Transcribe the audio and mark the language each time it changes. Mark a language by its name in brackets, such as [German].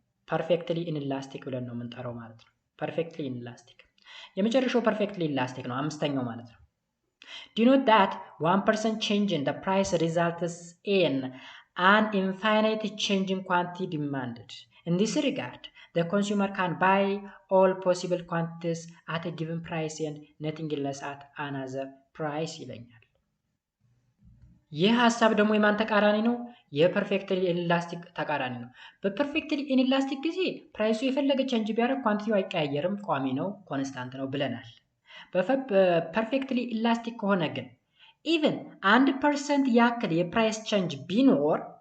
[Amharic] ፐርፌክትሊ ኢንላስቲክ ብለን ነው የምንጠራው ማለት ነው። ፐርፌክትሊ ኢንላስቲክ የመጨረሻው ፐርፌክትሊ ኢላስቲክ ነው፣ አምስተኛው ማለት ነው። [English] denote that 1% change in the price results in an infinite change in quantity demanded. In this regard, the consumer can buy all possible quantities at a given price and nothing less at another price [Amharic] ይለኛል። ይህ ሐሳብ ደግሞ የማን ተቃራኒ ነው? የፐርፌክትሊ ኢንላስቲክ ተቃራኒ ነው። በፐርፌክትሊ ኢንላስቲክ ጊዜ ፕራይሱ የፈለገ ቼንጅ ቢያደርግ ኳንቲቲው አይቀያየርም፣ ቋሚ ነው፣ ኮንስታንት ነው ብለናል። በፐርፌክትሊ ኢላስቲክ ከሆነ ግን ኢቭን 1% ያክል የፕራይስ ቼንጅ ቢኖር